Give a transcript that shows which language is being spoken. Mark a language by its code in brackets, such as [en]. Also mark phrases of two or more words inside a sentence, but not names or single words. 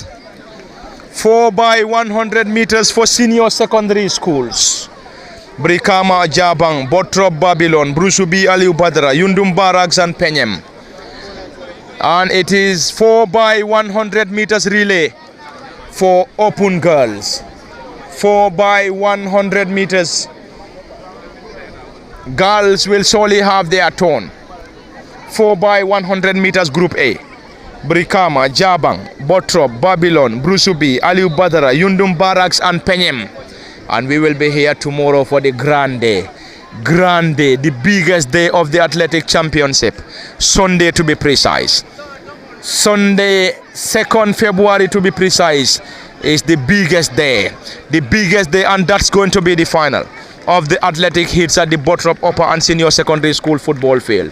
[en] 4 by 100 meters for senior secondary schools. Brikama Jabang, Bottrop Babylon, Brusubi Aliu Badra, Yundum Barracks and Penyem. And it is 4 by 100 meters relay for open girls. 4 by 100 meters. Girls will surely have their turn. 4 by 100 meters Group A. Brikama, Jabang, Bottrop, Babylon, Brusubi, Aliu Badara, Yundum Barracks and Penyem. And we will be here tomorrow for the grand day. Grand day, the biggest day of the athletic championship. Sunday to be precise. Sunday, 2nd February to be precise, is the biggest day. The biggest day, and that's going to be the final of the athletic hits at the Bottrop Upper and Senior Secondary School football field.